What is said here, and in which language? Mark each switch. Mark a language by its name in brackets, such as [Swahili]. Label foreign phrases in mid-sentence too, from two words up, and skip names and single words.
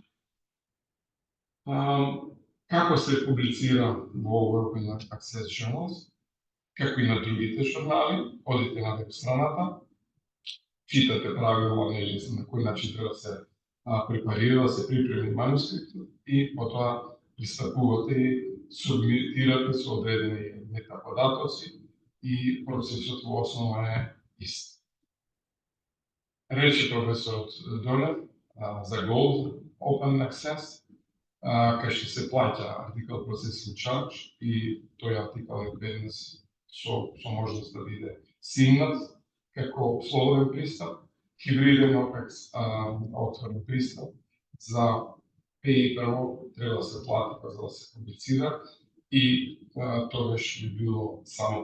[Macedonian] Како се публицира во [English] Open Access Journals, [Macedonian] како и на другите журнали, одите на веб страната, читате правила на кој начин треба да се препарира, да се припреми манускриптот и потоа пристапувате и субмитирате со одредени метаподатоци и процесот во основа е ист. Рече професорот Донев за [English] Gold Open Access, [Macedonian] кај што се плаќа артикл [English] processing charge [Macedonian] и тој артикл е бенес со можност да биде симнат како слободен пристап, хибриден отворен пристап. За paper треба да се плати за да се публицира и тогаш би било само